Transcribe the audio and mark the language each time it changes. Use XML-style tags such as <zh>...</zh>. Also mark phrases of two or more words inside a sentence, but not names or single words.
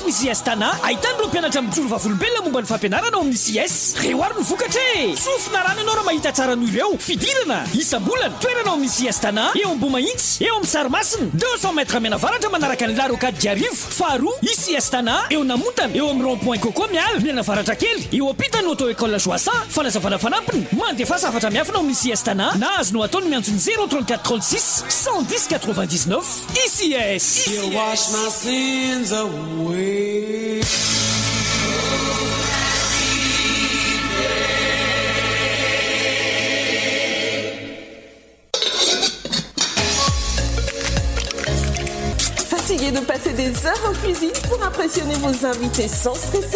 <mg>ny siastana ahitany reo mpianatra mijoro vavolombelona momba ny fampianarana ao amin'ny cs reo ary no vokatra e sofina rano ianao raha mahita tsara noho ireo fidirana isam-bolana toerana ao amin'ny siastana eo am-bo mahitsy eo amin'ny sarymasina 200 metre menavaratra manaraka ny larokady diarivo faharoa isiastana eo namontana eo amin'ny rond-point coco miala mianavaratra kely eo ampitany auto école joassan fanazavana fanampiny mandefa safatra miafina ao amin'ny siastana na azonao ataony miantsony 034 36 110 99 ICS.</mg> <en>You wash my sins away.</en> <fr>Fatigué de passer des heures en cuisine pour impressionner vos invités sans stresser?</fr>